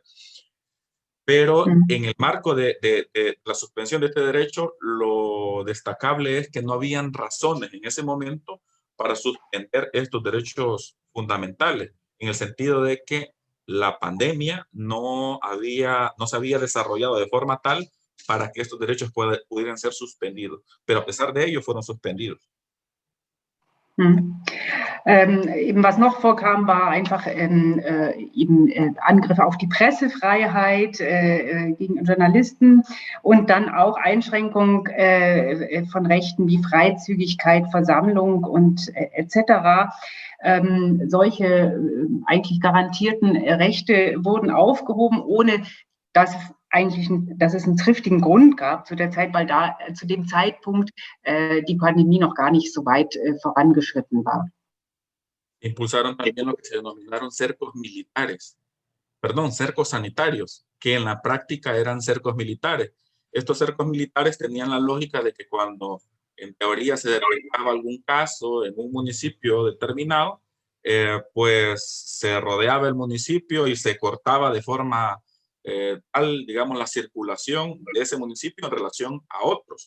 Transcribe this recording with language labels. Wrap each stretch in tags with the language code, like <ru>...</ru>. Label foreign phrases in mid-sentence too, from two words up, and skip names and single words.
<es>Pero en el marco de la suspensión de este derecho, lo destacable es que no habían razones en ese momento para suspender estos derechos fundamentales, en el sentido de que la pandemia no se había desarrollado de forma tal para que estos derechos pudieran ser suspendidos, pero a pesar de ello fueron suspendidos.</es> <de>Eben was noch vorkam, war einfach Angriffe auf die Pressefreiheit gegen Journalisten und dann auch Einschränkung von Rechten wie Freizügigkeit, Versammlung und etc. Solche eigentlich garantierten Rechte wurden aufgehoben, ohne dass es einen triftigen Grund gab zu der Zeit, weil zu dem Zeitpunkt die Pandemie noch gar nicht so weit vorangeschritten war.</de> <es>Impulsaron también lo que se denominaron cercos sanitarios, que en la práctica eran cercos militares. Estos cercos militares tenían la lógica de que cuando en teoría se detectaba algún caso en un municipio determinado, pues se rodeaba el municipio y se cortaba de forma tal, digamos, la circulación de ese municipio en relación a otros.</es>